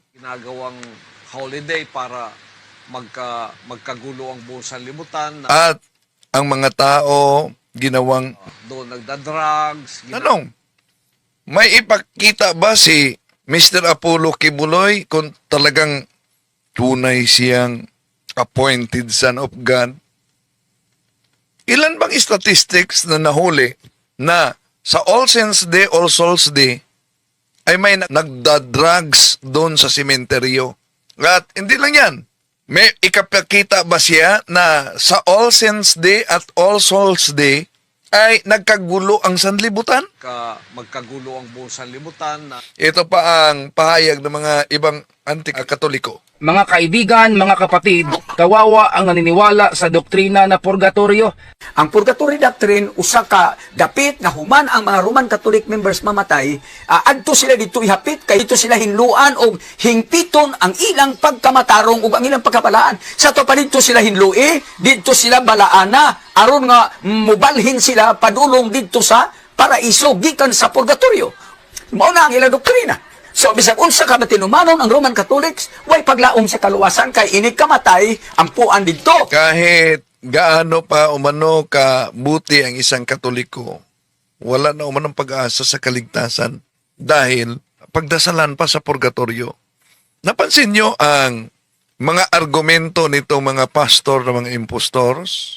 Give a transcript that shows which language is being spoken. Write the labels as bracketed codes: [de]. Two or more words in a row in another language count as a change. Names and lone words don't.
[tl] Ginagawang holiday para magkagulo ang buong sanlibutan na At ang mga tao ginawang doon nagda-drugs. Anong? May ipakita ba si Mr. Apollo Kibuloy kung talagang tunay siyang [en] appointed son of God? [tl] Ilan bang statistics na nahuli na sa All Saints Day, All Souls Day ay may nagda-drugs doon sa sementeryo? At hindi lang yan. May ikapakita ba siya na sa All Saints Day at All Souls Day ay nagkagulo ang sanlibutan? Magkagulo ang buong sanlibutan na Ito pa ang pahayag ng mga ibang anti-katoliko. Mga kaibigan, mga kapatid, kawawa ang naniniwala sa doktrina na purgatorio. Ang [en] purgatory doctrine, [ceb] usa ka dapit nga human ang mga [en] Roman Catholic members [ceb] mamatay, adto sila dito ihapit, kay dito sila hinluan o hingpiton ang ilang pagkamatarong o ang ilang pagkabalaan. Sa to pa dito sila hinlui, dito sila balaana, aron nga mubalhin sila padulong dito sa paraiso, gikan sa purgatorio. Mao na ang ilang doktrina. So, bisag unsa ka matinumanon ang Roman Catholics, way paglaom sa kaluwasan kay inig kamatay ang puan didto. [tl] Kahit gaano pa umano ka buti ang isang katoliko, wala na umanong pag-asa sa kaligtasan dahil pagdasalan pa sa purgatorio. Napansin nyo ang mga argumento nito mga pastor na mga impostors?